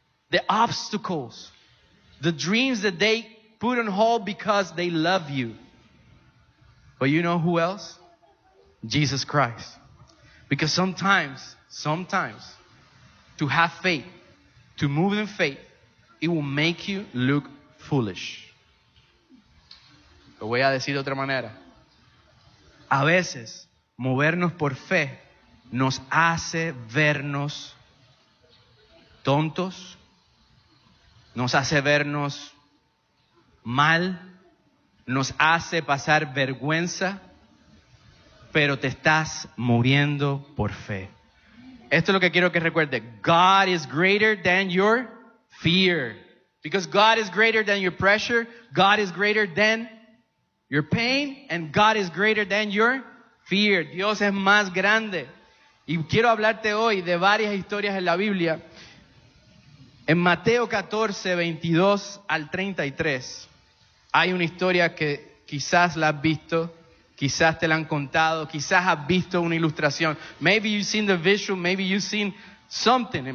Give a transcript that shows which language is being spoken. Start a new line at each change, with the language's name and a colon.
English: The obstacles, the dreams that they put on hold because they love you. But you know who else? Jesus Christ. Because sometimes, to have faith, to move in faith, it will make you look foolish.
Spanish: Lo voy a decir de otra manera. A veces, movernos por fe nos hace vernos tontos, nos hace vernos mal, nos hace pasar vergüenza, pero te estás muriendo por fe. Esto es lo que quiero que recuerde.
English: God is greater than your fear. Because God is greater than your pressure. God is greater than your pain. And God is greater than your fear.
Spanish: Dios es más grande. Y quiero hablarte hoy de varias historias en la Biblia. En Mateo 14, 22 al 33. Hay una historia que quizás la has visto. Quizás te la han contado, quizás has visto una ilustración.
English: Maybe you've seen the visual, maybe you've seen something.